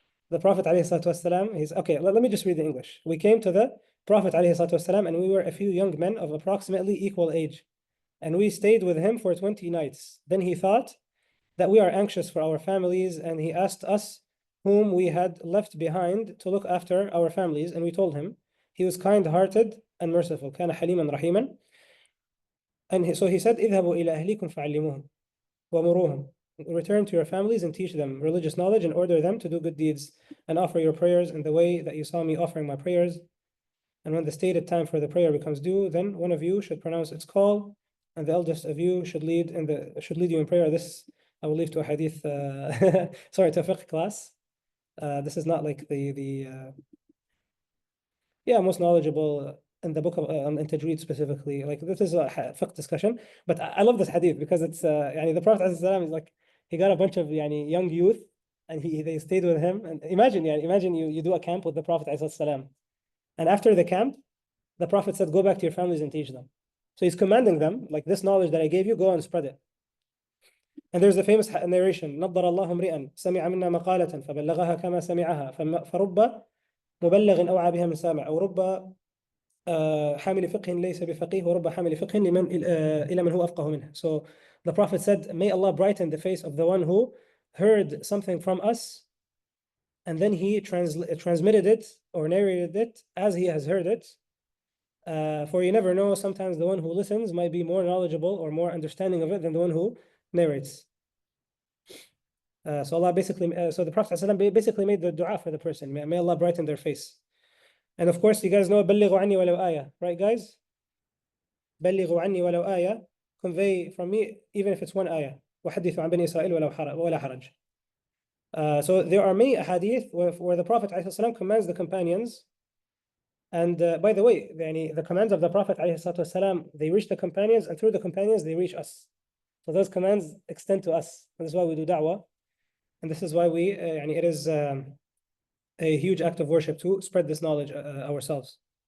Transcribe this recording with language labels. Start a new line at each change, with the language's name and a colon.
English: The Prophet ﷺ, he's okay. Let me just read the English. We came to the Prophet ﷺ and we were a few young men of approximately equal age, and we stayed with him for 20 nights. Then he thought that we are anxious for our families, and he asked us whom we had left behind to look after our families, and we told him. He was kind-hearted and merciful.
Arabic: كان حليما رحيما.
English: And so he said,
Arabic: اذهبوا إلى أهليكم فعلموهم ومروهم.
English: Return to your families and teach them religious knowledge and order them to do good deeds and offer your prayers in the way that you saw me offering my prayers. And when the stated time for the prayer becomes due, then one of you should pronounce its call, and the eldest of you should lead you in prayer. This I will leave to a hadith, sorry, to a fiqh class. This is not like the most knowledgeable in the book of in Tajweed specifically. Like this is a fiqh discussion, but I love this hadith because it's the Prophet ﷺ is like he got a bunch of young youth, and they stayed with him. And imagine you do a camp with the Prophet ﷺ. And after the camp, the Prophet said, go back to your families and teach them. So he's commanding them, like, this knowledge that I gave you, go and spread it. And there's the famous narration,
Arabic: نضر الله امرئا سمع منا مقالة فبلغها كما سمعها فرب مبلغ أوعى بها من سامع أو رب حامل فقه ليس بفقيه ورب حامل فقه إلى من هو أفقه منه.
English: So the Prophet said, may Allah brighten the face of the one who heard something from us and then he transmitted it or narrated it as he has heard it. For you never know, sometimes the one who listens might be more knowledgeable or more understanding of it than the one who narrates. So Allah basically, so the Prophet ﷺ basically made the dua for the person. May Allah brighten their face. And of course, you guys know
Arabic: بلغوا عني ولو آية,
English: right, guys?
Arabic: بلغوا عني ولو آية,
English: convey from me even if it's one ayah.
Arabic: وحدثوا عن بني إسرائيل ولا حرج.
English: So there are many ahadith where the Prophet ﷺ commands the companions. And by the way, the commands of the Prophet ﷺ, they reach the companions, and through the companions they reach us. So those commands extend to us. And this is why we do da'wah. And this is why it is a huge act of worship to spread this knowledge ourselves.